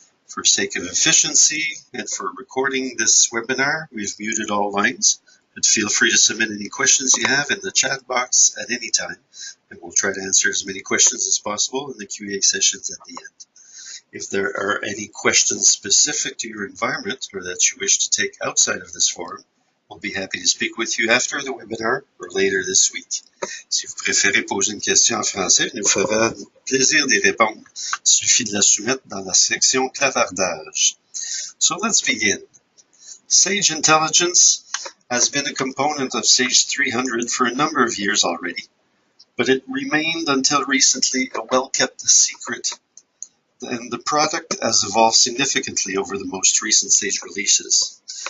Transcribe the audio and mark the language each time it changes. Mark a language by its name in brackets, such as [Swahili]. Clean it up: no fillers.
[English] For sake of efficiency and for recording this webinar, we've muted all lines, but feel free to submit any questions you have in the chat box at any time, and we'll try to answer as many questions as possible in the Q&A sessions at the end. If there are any questions specific to your environment or that you wish to take outside of this forum, we'll be happy to speak with you after the webinar or later this week. [French] Si vous préférez poser une question en français, il nous fera plaisir d'y répondre. Il suffit de la soumettre dans la section clavardage. [English] So let's begin. Sage Intelligence has been a component of Sage 300 for a number of years already, but it remained until recently a well-kept secret, and the product has evolved significantly over the most recent Sage releases.